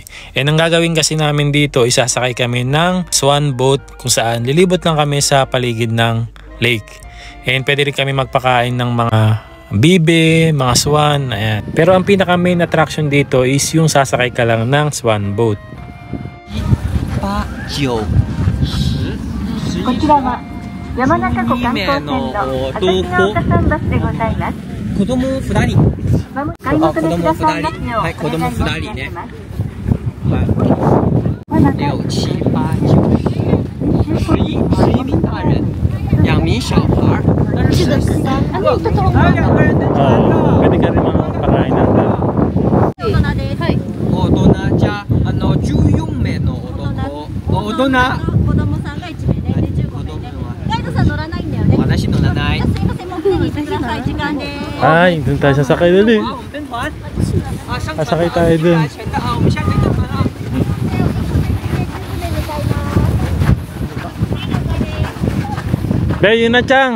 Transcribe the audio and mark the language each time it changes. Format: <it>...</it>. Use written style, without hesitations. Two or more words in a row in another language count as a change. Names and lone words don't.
<tl>And ang gagawin kasi namin dito, isasakay kami ng</tl> <en>swan boat</en> <tl>kung saan lilibot lang kami sa paligid ng lake. And pwede rin kami magpakain ng mga bibe, mga swan. Ayan. Pero ang pinaka</tl> <en>main attraction</en> <tl>dito is yung sasakay ka lang ng</tl> <en>swan boat.</en> <ja>こちらは山中湖観光船の朝日ヶ丘桟橋でございます。子供2人。買い求めくださいますようお願い申し上げます。</ja> <zh>6、7、8、9、11名大人，2名小孩。</zh> <tl>Pwede ka rin magpakain ng</tl> <ja>大人じゃ14名の大人。私乗らない。</ja> <tl>Ay, dun tayo sasakay dali. Sasakay tayo dun. Be, yun na Chang.</tl>